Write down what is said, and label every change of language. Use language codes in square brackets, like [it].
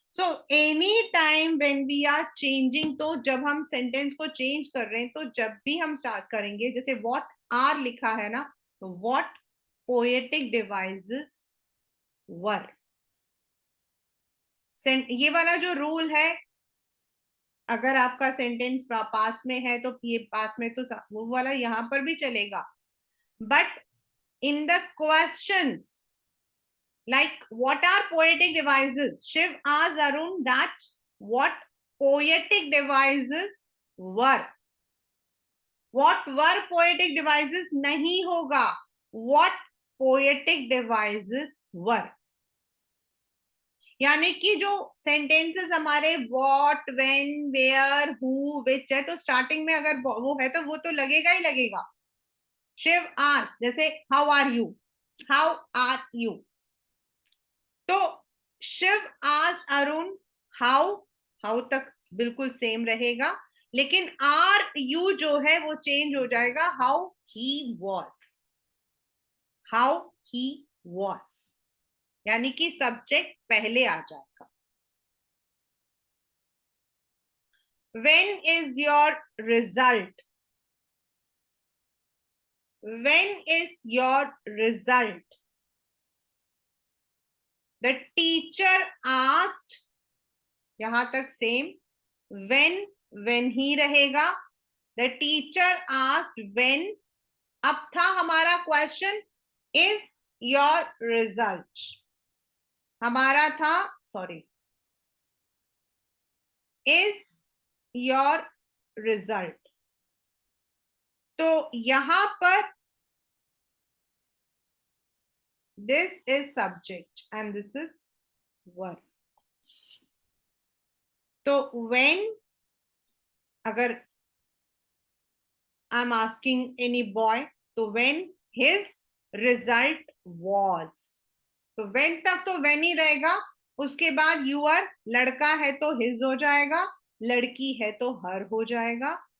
[en] so any time when we are changing, [hi] तो जब हम सेंटेंस को चेंज कर रहे हैं, तो जब भी हम स्टार्ट करेंगे, जैसे व्हाट आर लिखा है ना, तो [en] What poetic devices were. [hi] ये वाला जो रूल है, अगर आपका सेंटेंस पास में है तो ये पास में, तो वो वाला यहां पर भी चलेगा. [en] But in the questions, like what are poetic devices, Shiv asked Arun that what poetic devices were. what were poetic devices [hi] नहीं होगा, [en] what poetic devices were. [hi] यानी कि जो सेंटेंसेस हमारे व्हाट, व्हेन, वेयर, हु, विच है, तो स्टार्टिंग में अगर वो है तो वो तो लगेगा ही लगेगा. शिव आस्क, जैसे [en] how are you, how are you, [hi] तो Shiv ask Arun how, how तक बिल्कुल सेम रहेगा, लेकिन आर यू जो है वो चेंज हो जाएगा. [en] how he was, how he was, [hi] यानी कि सब्जेक्ट पहले आ जाएगा. [en] When is your result? When is your result? The teacher asked, [hi] यहां तक सेम. when ही रहेगा. [en] The teacher asked when. [hi] अब था हमारा [en] Question is your result, हमारा था sorry is your result. [hi] तो यहां पर [en] this is subject and this is verb. [hi] तो when, [en] अगर I am asking any boy, [hi] तो [en] when his result was, [hi] तो when तक तो when ही रहेगा, उसके बाद यूर, लड़का है तो his हो जाएगा, लड़की है तो her हो जाएगा।